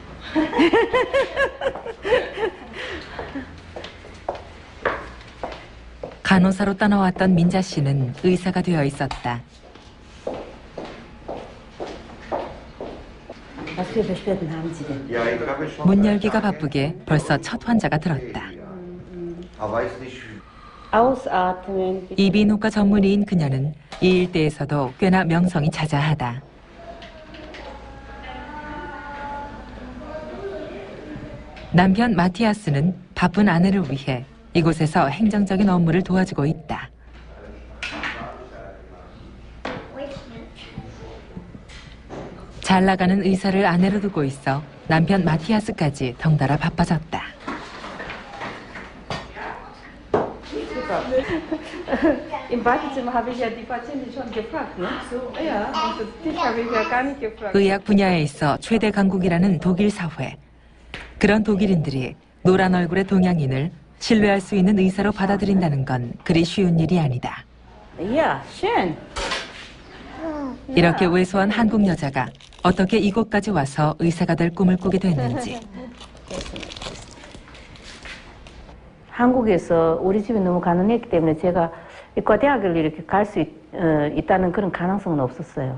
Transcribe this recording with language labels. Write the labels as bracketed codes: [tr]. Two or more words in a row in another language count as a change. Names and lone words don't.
[ko] 간호사로 떠나왔던 민자 씨는 의사가 되어 있었다. [de] Was für Beschwerden haben Sie denn? [ko] 문 열기가 바쁘게 벌써 첫 환자가 들었다. [de] Ausatmen. [ko] 이비인후과 전문의인 그녀는 이 일대에서도 꽤나 명성이 자자하다. 남편 마티아스는 바쁜 아내를 위해 이곳에서 행정적인 업무를 도와주고 있다. 잘 나가는 의사를 아내로 두고 있어 남편 마티아스까지 덩달아 바빠졌다. [de] Im Badezimmer habe ich ja die Patientin schon gefragt, ne? Ja, dich habe ich ja gar nicht gefragt. [ko] 의학 분야에 있어 최대 강국이라는 독일 사회. 그런 독일인들이 노란 얼굴의 동양인을 신뢰할 수 있는 의사로 받아들인다는 건 그리 쉬운 일이 아니다. [de] Ja, schön. [ko] 이렇게 왜소한 한국 여자가 어떻게 이곳까지 와서 의사가 될 꿈을 꾸게 됐는지. 한국에서 우리 집이 너무 가난했기 때문에 제가 의과대학을 이렇게 갈 수 있다는 그런 가능성은 없었어요.